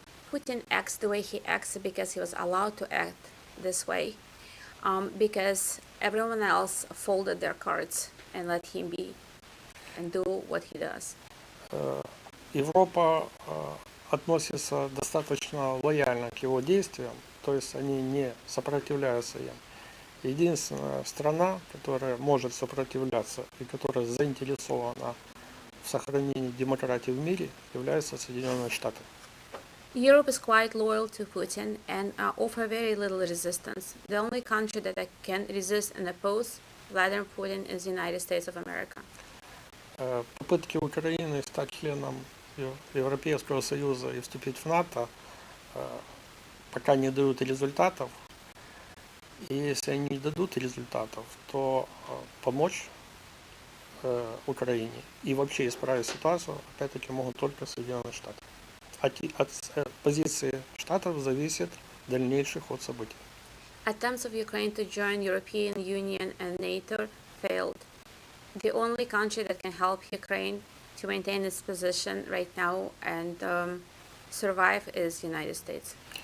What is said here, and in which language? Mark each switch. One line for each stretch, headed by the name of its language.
English: Putin acts the way he acts because he was allowed to act this way, because everyone else folded their cards and let him be and do what he does.
Russian: Европа относится достаточно лояльно к его действиям, то есть они не сопротивляются им. Единственная страна, которая может сопротивляться и которая заинтересована в сохранении демократии в мире, являются Соединенные Штаты.
English: Europe is quite loyal to Putin and offer very little resistance. The only country that can resist and oppose Vladimir Putin is the United States of America.
Russian: Попытки Украины стать членом Европейского Союза и вступить в НАТО пока не дают результатов. И если они не дадут результатов, то помочь Украине и вообще исправить ситуацию, опять-таки, могут только Соединенные Штаты. От позиции Штатов зависит дальнейший ход событий.
English: Attempts of Ukraine to join European Union and NATO failed. The only country that can help Ukraine to maintain its position right now and survive is United States.